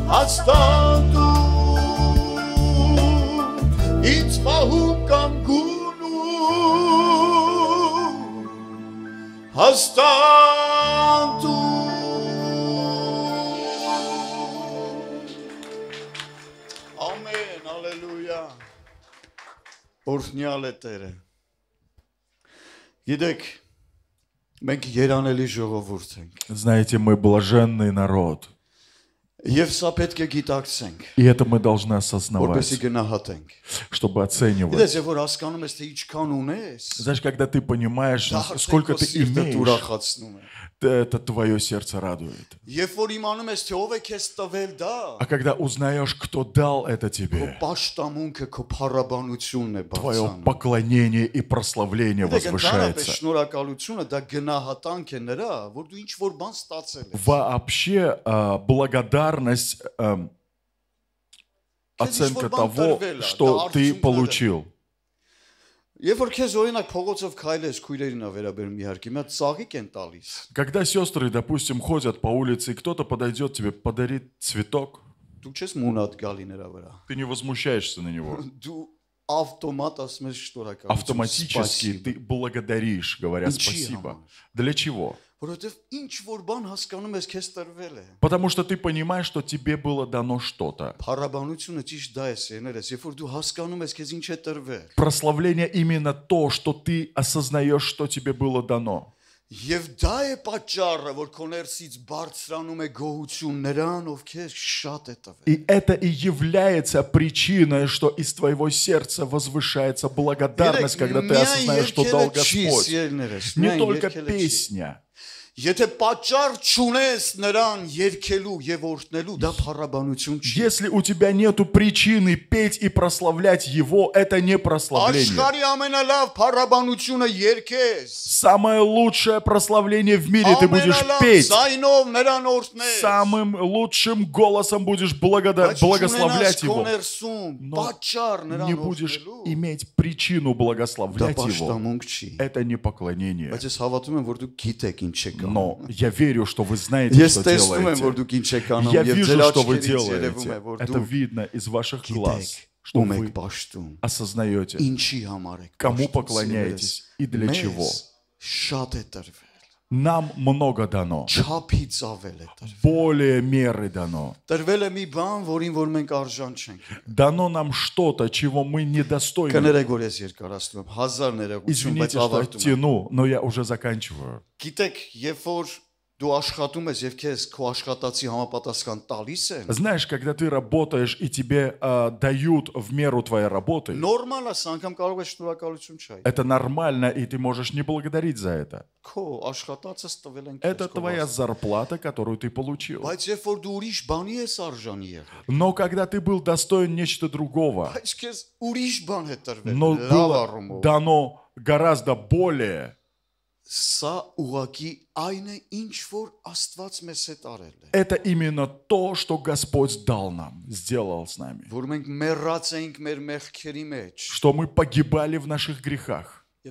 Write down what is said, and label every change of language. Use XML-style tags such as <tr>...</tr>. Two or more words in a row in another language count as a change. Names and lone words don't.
<hy>հաստատում, ինձ պահում կամ գունում հաստատում։ Ամեն, ալելույա։ Օրհնյալ է Տերը։ Գիտեք, մենք երանելի ժողովուրդ ենք։</hy> <ru>Знаете, мы блаженный народ.</ru> <hy>Եվ սա պետք է գիտակցենք,</hy> <ru>И это мы должны</ru> <hy>որպեսզի</hy> <ru>осознавать,</ru> <hy>գնահատենք։</hy> <ru>чтобы оценивать.</ru> <hy>Գիտես, երբ որ հասկանում ես, թե ինչքան ունես,</hy> <ru>Знаешь, когда ты понимаешь,</ru> <hy>դա</hy> <ru>сколько ты</ru> <hy>սիրտդ</hy> <ru>имеешь,</ru> <hy>ուրախացնում է։</hy> <ru>это твое сердце радует.</ru> <hy>Երբ որ իմանում ես, թե ով է քեզ տվել դա,</hy> <ru>А когда узнаешь, кто дал это</ru> <hy>քո</hy> <ru>тебе,</ru> <hy>պաշտամունքը, քո փառաբանությունն է</hy> <ru>твое</ru> <hy>բարձրանում։</hy> <ru>поклонение и прославление</ru> <hy>Գիտեք, ընդհանրապես</hy> <ru>возвышается.</ru> <hy>շնորհակալությունը դա գնահատանք է նրա, որ դու ինչ որ բան ստացել ես։</hy> <ru>Вообще, благодарность, оценка того, что ты получил.</ru> <hy>Երբ որ քեզ օրինակ փողոցով քայլես, քույրերին ա վերաբերում իհարկե, մի հատ ծաղիկ են տալիս։</hy> <ru>Когда сестры, допустим, ходят по улице, и кто-то подойдет тебе, подарит цветок,</ru> <hy>Դու չես մունատ գալի նրա վրա։</hy> <ru>ты не возмущаешься на него.</ru> <hy>Դու ավտոմատ ասում ես շնորհակալություն։</hy> <ru>Автоматически ты благодаришь, говоря</ru> <hy>Ինչի</hy> <ru>спасибо.</ru> <hy>համար։</hy> <ru>Для чего?</ru> <hy>Որովհետև ինչ որ բան հասկանում ես քեզ տրվել է։</hy> <ru>Потому что ты понимаешь, что тебе было дано что-то.</ru> <hy>Փառաբանությունը ճիշտ դա է սերներես, երբ որ դու հասկանում ես քեզ ինչ է տրվել։</hy> <ru>Прославление именно то, что ты осознаешь, что тебе было дано.</ru> <hy>Եվ դա է պատճառը, որ քո ներսից բարձրանում է գոհություն նրան, ով քեզ շատ է տվել։</hy> <ru>И это и является причиной, что из твоего сердца возвышается благодарность, когда ты осознаешь, что дал Господь. Не только песня.</ru> <hy>Եթե պատճառ չունես նրան երգելու եւ օրհնելու, դա փառաբանություն չի։</hy> <ru>Если у тебя нету причины петь и прославлять Его, это не прославление.</ru> <hy>Աշխարհի ամենալավ փառաբանությունը երգես։</hy> <ru>Самое лучшее прославление в мире ты будешь</ru> <hy>Ամենալավ</hy> <ru>петь.</ru> <hy>զայնով նրան օրհնես։</hy> <ru>Самым лучшим голосом будешь благословлять Его. Но</ru> <hy>պատճառ նրան</hy> <ru>не будешь</ru> <hy>օրհնելու,</hy> <ru>иметь причину</ru> <hy>դա</hy> <ru>благословлять Его.</ru> <hy>պաշտամունք չի։</hy> <ru>Это не поклонение.</ru> <hy>Բայց ես հավատում եմ, որ դուք գիտեք ինչ եք անում։</hy> <ru>Но я верю, что вы знаете,</ru> <hy>Ես</hy> <ru>что</ru> <hy>տեսնում եմ, որ</hy> <ru>делаете.</ru> <hy>դուք ինչ եք անում,</hy> <ru>Я</ru> <hy>եւ</hy> <ru>вижу,</ru> <hy>ձեր</hy> <ru>что вы</ru> <hy>աչքերից երևում է,</hy> <ru>делаете.</ru> <hy>որ</hy> <ru>Это</ru> <hy>դուք</hy> <ru>видно из ваших глаз,</ru> <hy>գիտեք,</hy> <ru>что</ru> <hy>ում եք</hy> <ru>вы</ru> <hy>պաշտում,</hy> <ru>осознаете,</ru> <hy>ինչի համար եք</hy> <ru>кому</ru> <hy>պաշտում,</hy> <ru>поклоняетесь и для</ru> <hy>մեզ</hy> <ru>чего.</ru> <hy>Շատ է տրվել,</hy> <ru>Нам много дано,</ru> <hy>չափից ավել է տրվել։</hy> <ru>более меры дано.</ru> <hy>Տրվել է մի բան, որին որ մենք արժան չենք։</hy> <ru>Дано нам что-то, чего мы недостойны.</ru> <hy>Կներեք, որ ես երկարացնում եմ, հազար ներողություն, բայց</hy> <ru>Извините, что</ru> <hy>ավարտում եմ։</hy> <ru>тяну, но я уже заканчиваю.</ru> <hy>Գիտեք, երբ որ դու աշխատում ես եւ քեզ քո աշխատածի համապատասխան տալիս են,</hy> <ru>Знаешь, когда ты работаешь и тебе дают в меру твоей работы,</ru> <hy>նորմալ է, անգամ կարող է շնորհակալություն չայ։</hy> <ru>это нормально, и ты можешь не благодарить за это.</ru> <hy>Քո աշխատածս տվել են</hy> <ru>Это</ru> <hy>քեզ։</hy> <ru>твоя зарплата, которую ты получил.</ru> <hy>Բայց երբ որ դու ուրիշ բանի ես արժանի եղել,</hy> <ru>Но когда ты был достоин нечто другого,</ru> <hy>բայց քեզ ուրիշ բան է տրվել,</hy> <ru>но</ru> <hy>լավ</hy> <ru>было</ru> <hy>առումով։</hy> <ru>дано гораздо более, Это именно то, что Господь дал нам, сделал с нами. Что мы погибали в наших грехах.</ru>